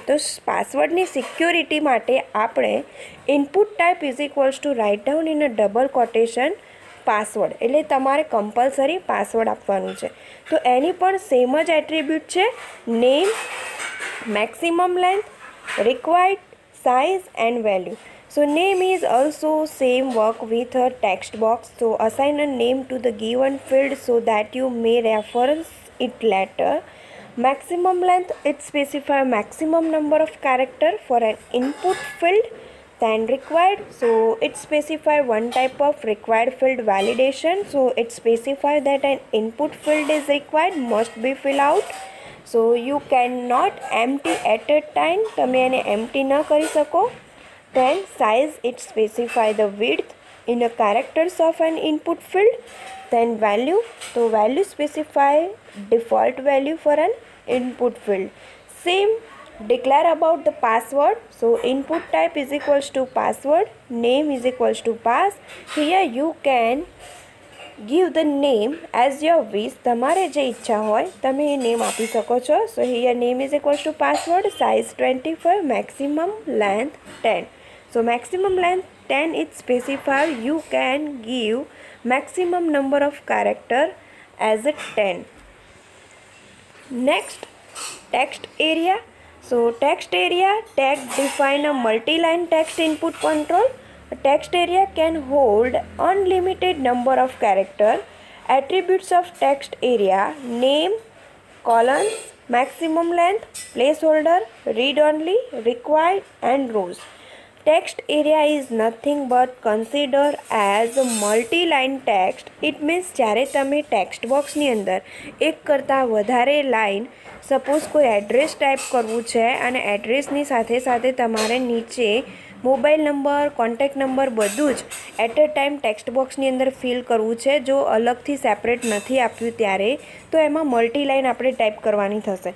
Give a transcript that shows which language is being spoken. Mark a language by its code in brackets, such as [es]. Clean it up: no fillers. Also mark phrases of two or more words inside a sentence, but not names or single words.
[gu] તો પાસવર્ડની સિક્યોરિટી માટે આપણે [en] input type is equals to write down in a double quotation password, [gu] એટલે તમારે કમ્પલસરી પાસવર્ડ આપવાનું છે. તો એની પણ સેમ જ એટ્રીબ્યુટ છે, નેમ, [en] maximum length, required size and value. So name is also same work with a text box. So assign a name to the given field so that you may reference it later. Maximum length, it specify maximum number of character for an input field. Then required, so it specify one type of required field validation. So it specify that an input field is required, must be filled out. So you cannot empty at a time, [gu] તમે એને empty ન કરી શકો. [en] Then size, it specify the width in the characters of an input field. Then value, so value specify default value for an input field. Same, declare about the password. So input type is equals to password, name is equals to pass. Here you can give the name as your wish. [gu] તમારે જે ઈચ્છા હોય તમે એ નેમ આપી શકો છો. [en] So here name is equals to password, size 25, maximum length 10. So maximum length 10 it specify you can give maximum number of character as a 10. Next, text area. So text area tag define a multi-line text input control. A text area can hold unlimited number of characters. Attributes of text area: name, columns, maximum length, placeholder, read only, required and rows. Text area is nothing but considered as a multi-line text. It means [gu] જ્યારે તમે [en] text boxની [gu] અંદર એક કરતાં વધારે લાઇન, સપોઝ કોઈ એડ્રેસ ટાઈપ કરવું છે અને એડ્રેસની સાથે સાથે તમારે નીચે [en] mobile number, contact number [gu] બધું જ [en] at a time text boxની [gu] અંદર ફિલ કરવું છે, જો અલગથી સેપરેટ નથી આપ્યું ત્યારે, તો એમાં મલ્ટીલાઇન આપણે ટાઈપ કરવાની થશે.